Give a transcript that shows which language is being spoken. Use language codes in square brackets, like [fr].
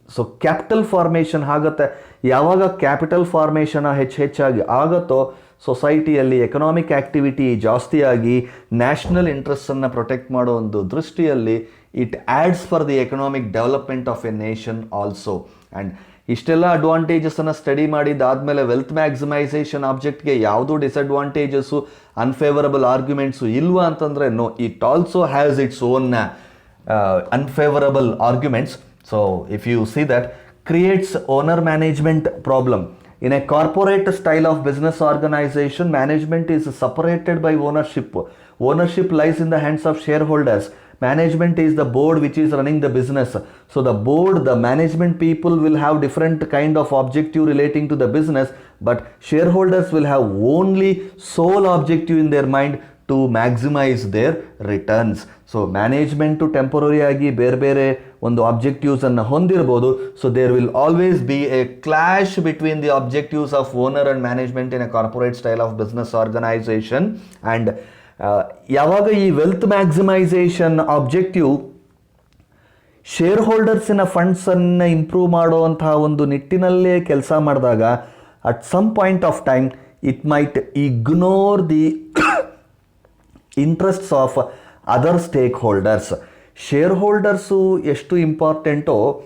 [kn] So capital formation ಆಗುತ್ತೆ. ಯಾವಾಗ capital formation ಹೆಚ್ಚಾಗಿ ಆಗುತ್ತೋ ಸೊಸೈಟಿಯಲ್ಲಿ ಎಕನಾಮಿಕ್ ಆ್ಯಕ್ಟಿವಿಟಿ ಜಾಸ್ತಿಯಾಗಿ ನ್ಯಾಷನಲ್ ಇಂಟ್ರೆಸ್ಟನ್ನು ಪ್ರೊಟೆಕ್ಟ್ ಮಾಡೋ ಒಂದು ದೃಷ್ಟಿಯಲ್ಲಿ [en] it adds for the economic development of a nation [kn] also. And ಇಷ್ಟೆಲ್ಲ ಅಡ್ವಾಂಟೇಜಸನ್ನು ಸ್ಟಡಿ ಮಾಡಿದಾದಮೇಲೆ ವೆಲ್ತ್ ಮ್ಯಾಕ್ಸಿಮೈಸೇಷನ್ ಆಬ್ಜೆಕ್ಟ್ಗೆ ಯಾವುದೂ ಡಿಸಡ್ವಾಂಟೇಜಸ್ಸು, ಅನ್ಫೇವರಬಲ್ ಆರ್ಗ್ಯುಮೆಂಟ್ಸು ಇಲ್ವಾ ಅಂತಂದರೆ no, [en] It also has its own unfavorable arguments. So if you see that, creates owner management problem. In a corporate style of business organization, management is separated by ownership. Ownership lies in the hands of shareholders. Management is the board which is running the business. So the board, the management people will have different kind of objective relating to the business, but shareholders will have only sole objective in their mind to maximize their returns. [kn] So management temporary ಆಗಿ ಬೇರೆ ಬೇರೆ ಒಂದು ಆಬ್ಜೆಕ್ಟಿವ್ಸನ್ನು ಹೊಂದಿರ್ಬೋದು. [en] So there will always be a clash between the objectives of owner and management in a corporate style of business organisation. [kn] And ಯಾವಾಗ ಈ wealth maximisation objective share ಹೋಲ್ಡರ್ಸಿನ ಫಂಡ್ಸನ್ನು improve ಮಾಡುವಂತಹ ಒಂದು ನಿಟ್ಟಿನಲ್ಲೇ ಕೆಲಸ ಮಾಡಿದಾಗ [en] At some point of time it might ignore the interests of other stakeholders. [kn] Share holders ಎಷ್ಟು ಇಂಪಾರ್ಟೆಂಟೋ